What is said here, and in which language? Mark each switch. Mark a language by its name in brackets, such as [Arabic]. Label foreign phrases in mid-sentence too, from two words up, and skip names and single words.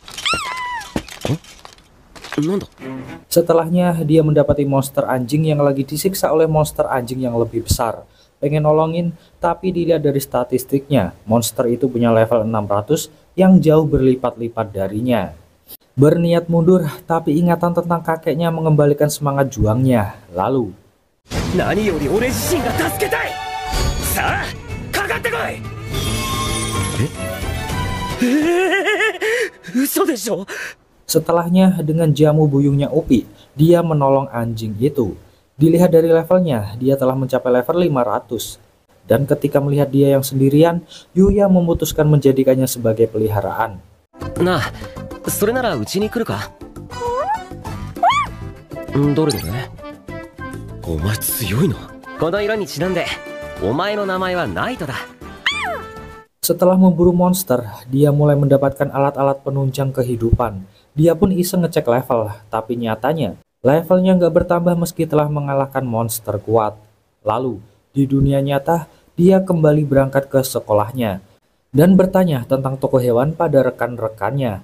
[Indonesian] Setelahnya, dia mendapati monster anjing yang lagi disiksa oleh monster anjing yang lebih besar. Pengen nolongin, tapi dilihat dari statistiknya, monster itu punya level 600 yang jauh berlipat-lipat darinya. Berniat mundur, tapi ingatan tentang kakeknya mengembalikan semangat juangnya. Lalu, [Japanese] 何より俺自身が助けたい。さあかかってこい。嘘でしょ。 [Indonesian] Setelahnya dengan jamu buyungnya Upi, dia menolong anjing itu. Dilihat dari levelnya, dia telah mencapai level 500. Dan ketika melihat dia yang sendirian, Yuya memutuskan menjadikannya sebagai peliharaan. [Japanese] なあ、それならうちに来るか。どれどれ。お前強いな。この色にちなんで、お前の名前はナイトだ。 [Indonesian] Setelah memburu monster, dia mulai mendapatkan alat-alat penunjang kehidupan. Dia pun iseng ngecek level, tapi nyatanya levelnya nggak bertambah meski telah mengalahkan monster kuat. Lalu, di dunia nyata, dia kembali berangkat ke sekolahnya dan bertanya tentang toko hewan pada rekan-rekannya.